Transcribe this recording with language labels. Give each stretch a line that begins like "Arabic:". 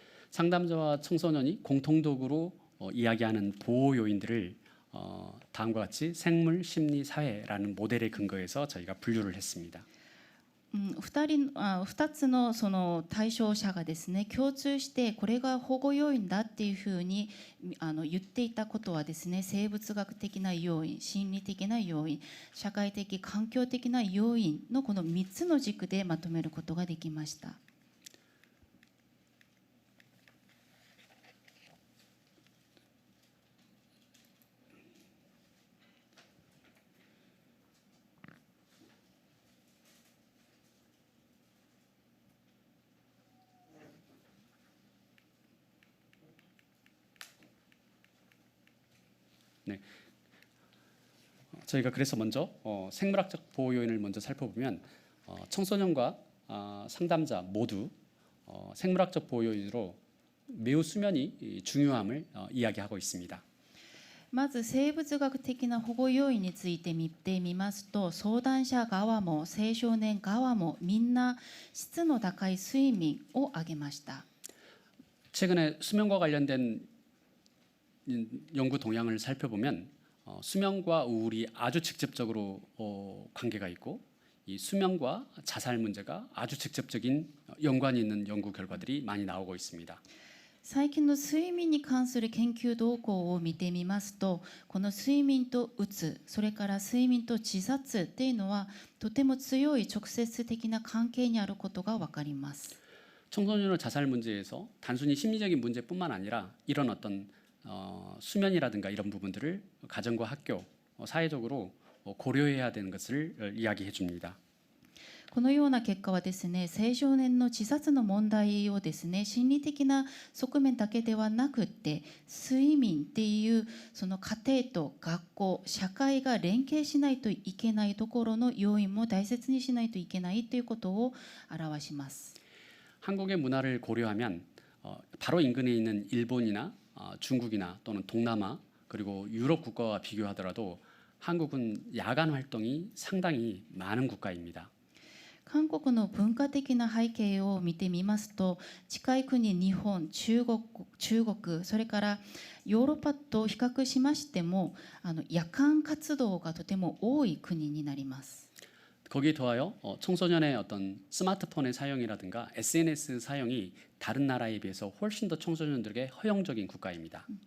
Korean: 상담자와 청소년이 공통적으로 이야기하는 보호 요인들을 다음과 같이 생물, 심리, 사회라는 모델에 근거해서 저희가 분류를 했습니다.
Japanese: 2つのその対象者がですね、共通してこれが保護要因だっていうふうに言っていたことはですね、生物学的な要因、心理的な要因、社会的環境的な要因のこの3つの軸でまとめることができました。
Korean: 네, 저희가 그래서 먼저 생물학적 보호 요인을 먼저 살펴보면 청소년과 상담자 모두 생물학적 보호 요인으로 매우 수면이 중요함을 이야기하고 있습니다.
Japanese: まず生物学的な保護要因について見てみますと、相談者側も青少年側もみんな質の高い睡眠を挙げました。
Korean: 최근에 수면과 관련된 연구 동향을 살펴보면 수면과 우울이 아주 직접적으로 관계가 있고 이 수면과 자살 문제가 아주 직접적인 연관이 있는 연구 결과들이 많이 나오고 있습니다.
Japanese: 最近の睡眠に関する研究動向を見てみますと、この睡眠とうつ、それから睡眠と自殺っていうのはとても強い直接的な関係にあることが分かります。
Korean: 청소년의 자살 문제에서 단순히 심리적인 문제뿐만 아니라 이런 어떤 수면이라든가 이런 부분들을 가정과 학교, 사회적으로 고려해야 되는 것을 이야기해 줍니다.
Japanese: このような結果はですね、青少年の自殺の問題をですね、心理的な側面だけではなくって、睡眠っていうその家庭と学校、社会が連携しないといけないところの要因も大切にしないといけないということを表します。
Korean: 한국의 문화를 고려하면 바로 인근에 있는 일본이나 중국이나 또는 동남아 그리고 유럽 국가와 비교하더라도 한국은 야간 활동이 상당히 많은 국가입니다.
Japanese: 韓国の文化的な背景を見てみますと、近い国日本、中国、それからヨーロッパと比較しましても夜間活動がとても多い国になります。
Korean: 거기에 더하여 청소년의 어떤 스마트폰의 사용이라든가 SNS 사용이 다른 나라에 비해서 훨씬 더 청소년들에게 허용적인 국가입니다.